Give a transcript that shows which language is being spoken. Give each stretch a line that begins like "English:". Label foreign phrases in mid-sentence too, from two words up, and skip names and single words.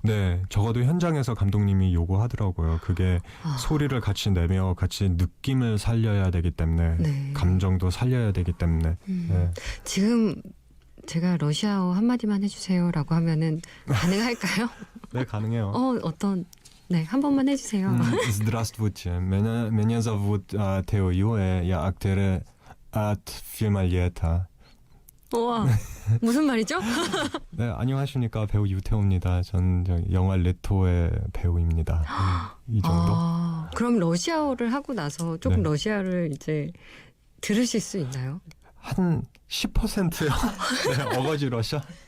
Korean: 네, 적어도 현장에서 감독님이 요구하더라고요. 그게 소리를 같이 내며 같이 느낌을 살려야 되기 때문에 네. 감정도 살려야 되기 때문에 네. 지금 제가 러시아어 한마디만 해주세요라고 하면은 가능할까요? 네, 가능해요. 네, 한 번만 해주세요.
Russian: Здравствуйте. Меня зовут Тео Юэ. Я актер от фильма «Лето».
Korean: 우와, 무슨 말이죠? 네, 안녕하십니까. 배우 유태호입니다. 전 영화 레토의 배우입니다. 이 정도? 그럼 러시아어를 하고 나서 조금 네. 러시아를 이제 들으실 수 있나요? 한 10%요. 네, 어거지 러시아.